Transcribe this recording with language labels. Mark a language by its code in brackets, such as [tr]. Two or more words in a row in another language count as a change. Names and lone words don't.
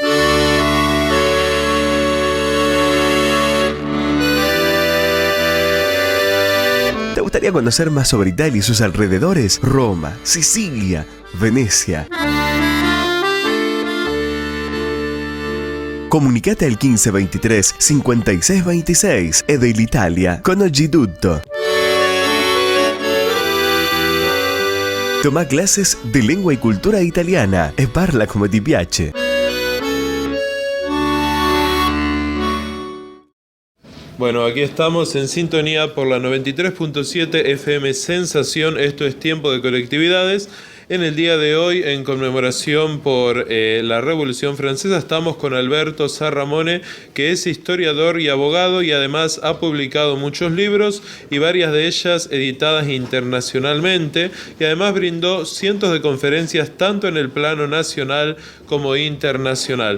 [es] ¿Te gustaría conocer más sobre Italia y sus alrededores? Roma, Sicilia, Venecia. Comunicate al 1523 5626 [it] e dell'Italia [es] con Oggi Tutto. Toma clases de lengua y cultura italiana [it] e parla come ti piace. [es] Bueno, aquí estamos en sintonía por la 93.7 FM Sensación. Esto es Tiempo de Colectividades. En el día de hoy, en conmemoración por la Revolución Francesa, estamos con Alberto Sarramone, que es historiador y abogado y además ha publicado muchos libros y varias de ellas editadas internacionalmente, y además brindó cientos de conferencias tanto en el plano nacional como internacional.